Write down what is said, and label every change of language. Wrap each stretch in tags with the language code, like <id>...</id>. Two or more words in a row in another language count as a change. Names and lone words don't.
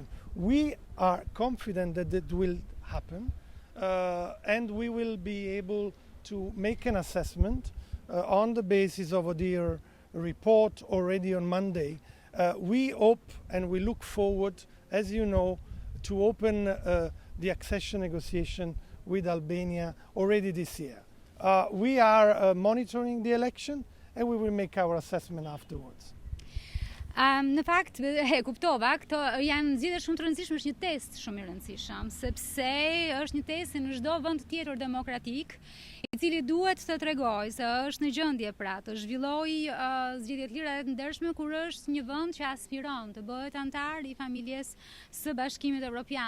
<en>We are confident that it will happen, and we will be able to make an assessment on the basis of their report already on Monday. We hope and we look forward, as you know, to open the accession negotiation with Albania already this year. We are monitoring the election and we will make our assessment afterwards.</en> <sq>Në fakt, e kuptova, këto janë zgjedhje shumë të rëndësishme, është një test shumë i rëndësishëm, sepse është një test në çdo vend tjetër demokratik, i i cili duhet të tregojë se është në gjendje pra të zhvillojë zgjedhje të lira dhe të ndershme kur është një vend që aspiron të bëhet antar i familjes së Bashkimit Europian.</sq>